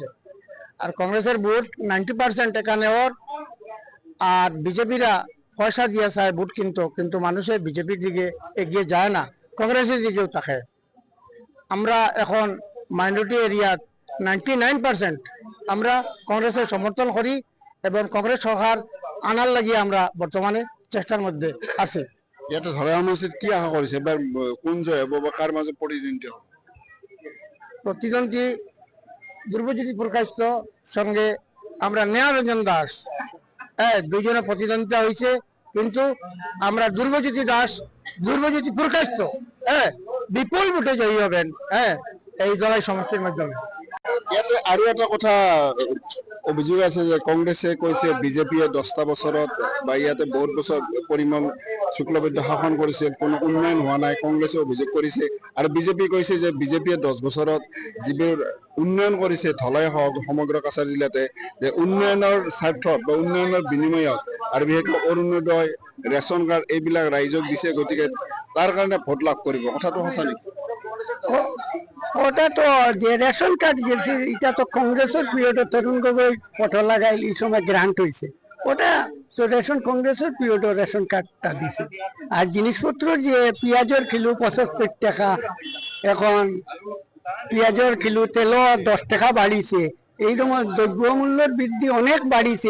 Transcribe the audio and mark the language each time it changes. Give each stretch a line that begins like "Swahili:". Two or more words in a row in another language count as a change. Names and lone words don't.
Bangla: আর কংগ্রেসের ভোট 90% এখানে ওর, আর বিজেপিরা পয়সা দিয়ে চায় ভোট কিন্তু মানুষের বিজেপির দিকে এগিয়ে যায় না, কংগ্রেসের দিকেও তাকায়। আমরা এখন
English: minority area
Bangla: 99% আমরা কংগ্রেসের সমর্থন করি এবং কংগ্রেস সরকার আনার লাগিয়ে আমরা বর্তমানে চেষ্টার মধ্যে আছি।
Assamese: ইয়াতে ধলাই সমষ্টিত কি আশা কৰিছে এবাৰ কোন জয় হ'ব বা কাৰ মাজত প্ৰতিদ্বন্দ্বিতা হ'ব?
Bangla: প্রতিদ্বন্দ্বী ধ্রুবজ্যোতি প্রকাশিত সঙ্গে আমরা নিহারঞ্জন দাস, দুইজনে প্রতিদ্বন্দ্বিতা হয়েছে, কিন্তু আমরা ধ্রুবজ্যোতি প্রকাশিত বিপুল ভোটে জয়ী হবেন এই ধলাই সমষ্টির মাধ্যমে।
Assamese: ইয়াতে আৰু এটা কথা অভিযোগ আছে যে কংগ্ৰেছে কৈছে বিজেপিয়ে 10টা বছৰত বা ইয়াতে বহুত বছৰ পৰিমল শুক্লবৈদ্য শাসন কৰিছিল, কোনো উন্নয়ন হোৱা নাই, কংগ্ৰেছে অভিযোগ কৰিছে। আৰু বিজেপি কৈছে যে বিজেপিয়ে 10 বছৰত যিবোৰ উন্নয়ন কৰিছে ধলাই হওক সমগ্ৰ কাছাৰ জিলাতে, যে উন্নয়নৰ স্বাৰ্থত বা উন্নয়নৰ বিনিময়ত আৰু বিশেষকৈ অৰুণোদয়,
English: ration card
Assamese: এইবিলাক ৰাইজক দিছে, গতিকে তাৰ কাৰণে ভোট লাভ কৰিব। কথাটো সঁচা নেকি?
Bangla: ওটা তো যে
English: ration card
Bangla: দিয়েছে, এটা তো কংগ্রেসের পিরিয়ডে তরুণ গগৈ ফটো লাগাইল, এই সময় গ্রান্ট হয়েছে। ওটা তো কংগ্রেসের পিরিয়ডে
English: ration cardটা
Bangla: দিছে। আর জিনিসপত্র যে পেঁয়াজের কিলো 75 টাকা, এখন পেঁয়াজের কিলো তেলও 10 টাকা বাড়িছে, এইরকম দ্রব্যমূল্যের বৃদ্ধি অনেক বাড়িছে।